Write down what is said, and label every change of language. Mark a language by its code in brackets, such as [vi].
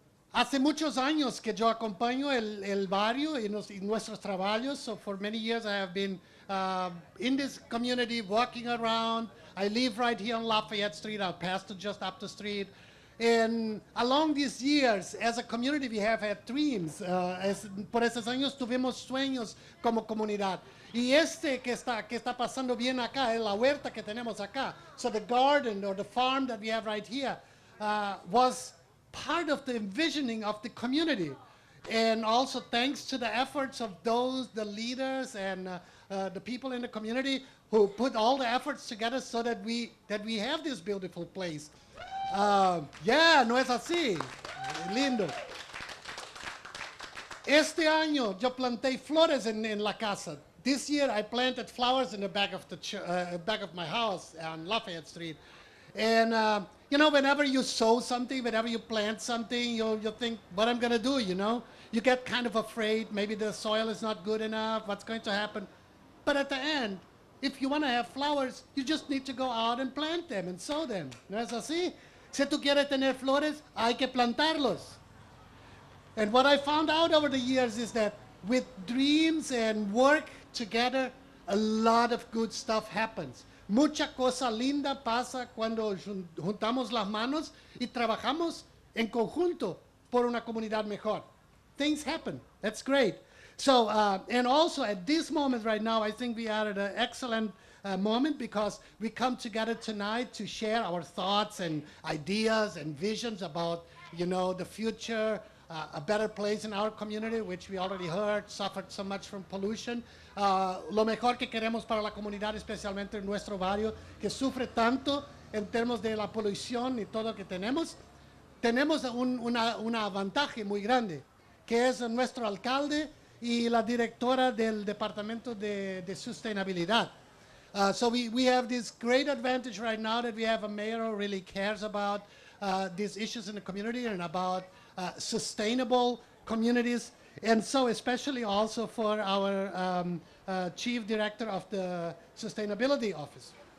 [es] Hace muchos años que yo acompaño el barrio en nuestros trabajos. [en] So for many years I have been in this community, walking around. I live right here on Lafayette Street. I pastor just up the street. And along these years, as a community, we have had dreams. [es] Por esos años tuvimos sueños como comunidad. Y que está pasando bien acá es la huerta que tenemos acá. [en] So the garden or the farm that we have right here was part of the envisioning of the community. And also thanks to the efforts of the leaders and the people in the community who put all the efforts together so that we have this beautiful place. [es] Yeah, no es así. Lindo. Este año yo planté flores en la casa. [en] This year I planted flowers in the back of my house on Lafayette Street. And whenever you sow something, whenever you plant something, you think, what I'm going to do, You get kind of afraid. Maybe the soil is not good enough. What's going to happen? But at the end, if you want to have flowers, you just need to go out and plant them and sow them. [es] ¿No es así? Si tú quieres tener flores, hay que plantarlos. [en] And what I found out over the years is that with dreams and work together, a lot of good stuff happens. [es] Mucha cosa linda pasa cuando juntamos las manos y trabajamos en conjunto por una comunidad mejor. [en] Things happen. That's great. So, and also at this moment right now, I think we are at an excellent moment because we come together tonight to share our thoughts and ideas and visions about, the future, a better place in our community, which we already heard, suffered so much from pollution. [es] Lo mejor que queremos para la comunidad, especialmente en nuestro barrio, que sufre tanto en términos de la polución y todo lo que tenemos. Tenemos una avantaje muy grande, que es nuestro alcalde y la directora del Departamento de Sustentabilidad. [en] So we have this great advantage right now that we have a mayor who really cares about these issues in the community and about sustainable communities. And so especially also for our chief director of the Sustainability Office.